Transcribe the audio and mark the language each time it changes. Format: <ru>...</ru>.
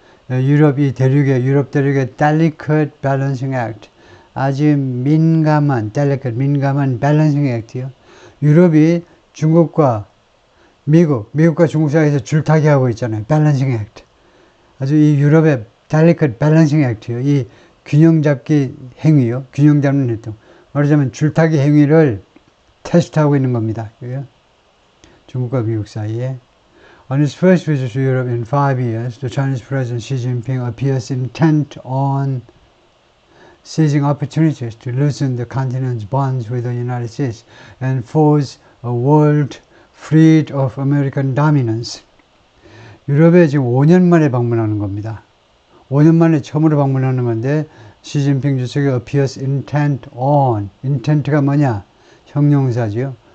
<ko>유럽 대륙의</ko> <en>delicate balancing act.</en> <ko>아주 민감한</ko> <en>balancing act</en> <ko>요. 유럽이 중국과 미국과 중국 사이에서 줄타기 하고 있잖아요.</ko> <en>balancing act.</en> <ko>아주 이 유럽의</ko> <en>delicate balancing act</en> <ko>요. 이 균형 잡기 행위요. 균형 잡는 행동. 말하자면 줄타기 행위를 테스트하고 있는 겁니다. 중국과 미국 사이에.</ko> <en>On his first visit to Europe in 5 years, the Chinese President Xi Jinping appears intent on seizing opportunities to loosen the continent's bonds with the United States and forge a world freed of American dominance.</en> <ko>유럽에 지금 5년 만에 방문하는 겁니다. 5년 만에 처음으로 방문하는 건데, 시진핑 주석이</ko> <en>appears intent on,</en> <ko>intent가 뭐냐? 형용사죠.</ko>